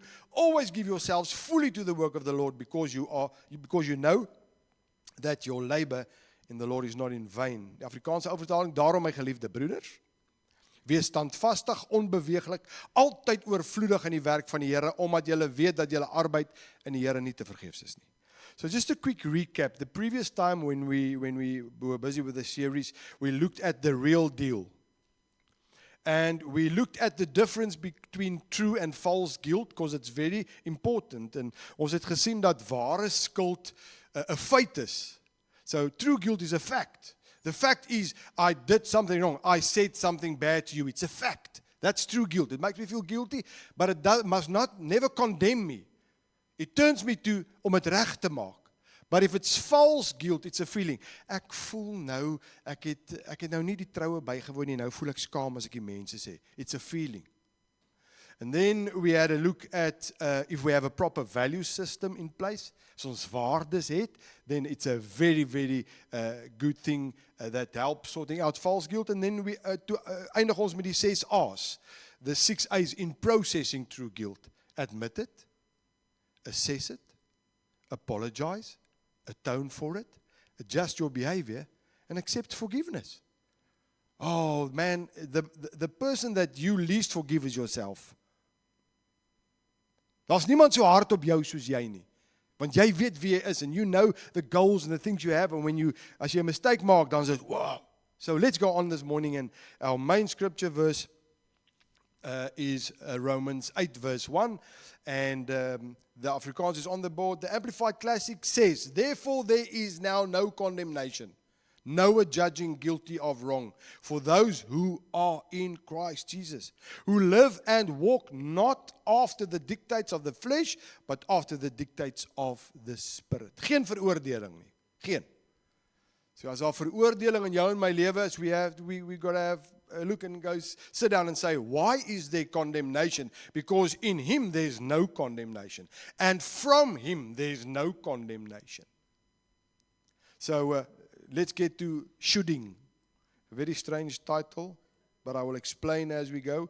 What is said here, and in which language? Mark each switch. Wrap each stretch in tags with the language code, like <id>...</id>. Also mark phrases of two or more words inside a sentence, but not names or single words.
<en>Always give yourselves fully to the work of the Lord because you know that your labor in the Lord is not in vain.</en> <af>Die Afrikaanse vertaling, daarom my geliefde broeders, wees standvastig, onbeweeglik, altyd oorvloedig in die werk van die Here, omdat julle weet dat julle arbeid in die Here nie te vergeefs is nie.</af> <en>So just a quick recap. The previous time when we were busy with the series, we looked at the real deal. And we looked at the difference between true and false guilt, because it's very important.</en> <af>En ons het gesien dat ware skuld 'n feit is.</af> <en>So true guilt is a fact. The fact is, I did something wrong. I said something bad to you. It's a fact. That's true guilt. It makes me feel guilty, but it must never condemn me. It turns me to</en> <af>om het reg te maak.</af> <en>But if it's false guilt, it's a feeling.</en> <af>Ek voel nou, ek het nou nie die troue bygewoon nie, nou voel ek skaam as ek die mense sê.</af> <en>It's a feeling. And then we had a look at if we have a proper value system in place,</en> <af>as ons waardes het,</af> <en>then it's a very, very good thing that helps sorting out false guilt. And then we</en> <af>eindig ons met die 6 A's.</af> <en>The 6 A's in processing true guilt. Admit it, assess it, apologize, atone for it, adjust your behavior, and accept forgiveness. Oh man, the person that you least forgive is yourself.</en> <af>Daar's niemand so hard op jou soos jy nie. Want jy weet wie jy is,</af> <en>and you know the goals and the things you have, and</en> <af>as jy 'n mistake maak, dan sê,</af> <en>wow. So let's go on this morning, and our main scripture verse is Romans 8 verse 1, and the Afrikaans is on the board. The Amplified Classic says, therefore there is now no condemnation, no judging guilty of wrong for those who are in Christ Jesus, who live and walk not after the dictates of the flesh, but after the dictates of the Spirit.</en> <af>Geen veroordeling nie. Geen. So as daar veroordeling in jou en my lewe is,</af> <en>we got to have a look and go sit down and say, why is there condemnation? Because in Him there's no condemnation. And from Him there's no condemnation. So let's get to shoulding. A very strange title, but I will explain as we go.</en>